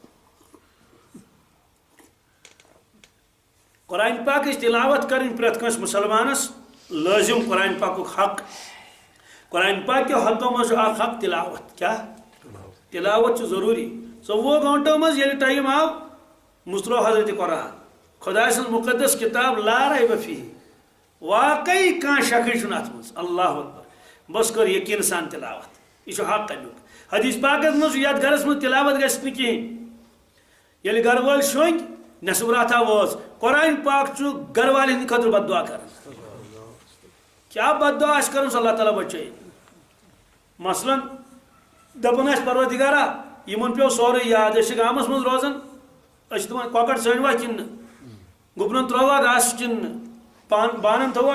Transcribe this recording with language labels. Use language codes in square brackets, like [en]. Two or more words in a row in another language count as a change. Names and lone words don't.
[ks] قرآن پاکٕچ تلاوت کرٕنۍ پرٛٮ۪تھ کٲنٛسہِ مُسلمانس لٲزِم قرآن پاکُک حق قرآن پاک کیو حقو منٛز چھُ اکھ حق تلاوت کیٛاہ تلاوت چھُ ضروٗری 24 گٲنٛٹو منٛز ییٚلہِ ٹایم آو مُژروو حضرت قرآن خۄداے سٕنٛز مُقدس کِتاب [ar] لا ریب فیہ [ks] واقعی کانٛہہ شکٕے چھُنہٕ اتھ منٛز [ar] اللہ اکبر [ks] بس کٔر یقیٖن سان تلاوت یہِ چھُ حق امیُک حدیث پاکس منٛز چھُ یتھ گرس منٛز تلاوت گژھِ نہٕ کِہیٖنۍ ییٚلہِ گرٕ وٲلۍ شۄنٛگۍ نٮ۪صف راتھا وٲژ قرآن پاک چھُ گرٕ والٮ۪ن ہٕنٛدِ خٲطرٕ بد دعا کران کیٛاہ بد دعا آسہِ کرُن سُہ اللہ تعالیٰ بچٲیِن مثلاً دپان آسہِ پروردِگارا یِمن پیوٚو سورُے یاد أسۍ چھِ گامس منٛز روزان أسۍ چھِ دپان کۄکر ژھٲنٛڈوا کِنہٕ گُپنن ترٛووا گاسہٕ کِنہٕ بانن تھووا